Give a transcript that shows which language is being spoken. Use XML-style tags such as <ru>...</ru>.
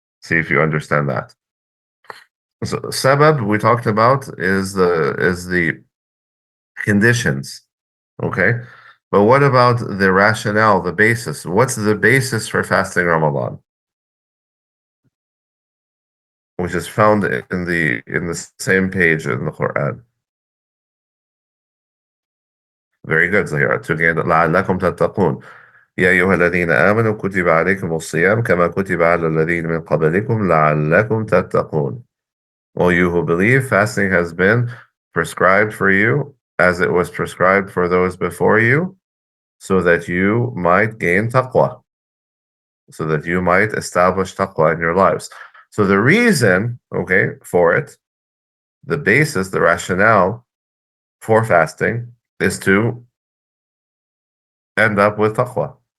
<en>See if you understand that. So sabab we talked about is the conditions. Okay. But what about the rationale, the basis? What's the basis for fasting Ramadan? Which is found in the same page in the Quran. Very good, Zahira.</en> <ar>Again, لعلكم تتقون. يا أيها الذين آمنوا كتب عليكم الصيام كما كتب على الذين من قبلكم لعلكم تتقون.</ar> <en>All you who believe, fasting has been prescribed for you as it was prescribed for those before you, so that you might gain taqwa, so that you might establish taqwa in your lives. So the reason, okay, for it, the basis, the rationale for fasting is to end up with taqwa.</en>